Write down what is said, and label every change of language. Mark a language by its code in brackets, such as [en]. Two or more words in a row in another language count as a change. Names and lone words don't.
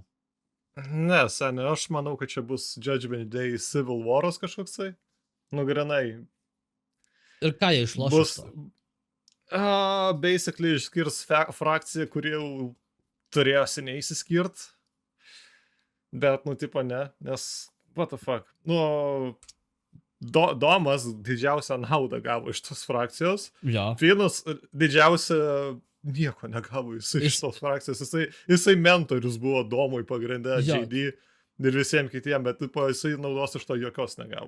[lt] Ne, seniai, aš manau, kad čia bus Judgment Day Civil Waras kažkoksai. Grinai. Ir ką jie išloš? Basically išskirs frakciją, kuri jau turėjo seniai įsiskirt. Bet, tipo, ne, nes [en] what the fuck. [lt] Domas didžiausią naudą gavo iš tos frakcijos. Ja. Finas didžiausią nieko negavo iš tos frakcijos. Jisai mentorius buvo Domui pagrindę, JD ir visiems kitiems, bet jisai naudos iš to jokios negavo.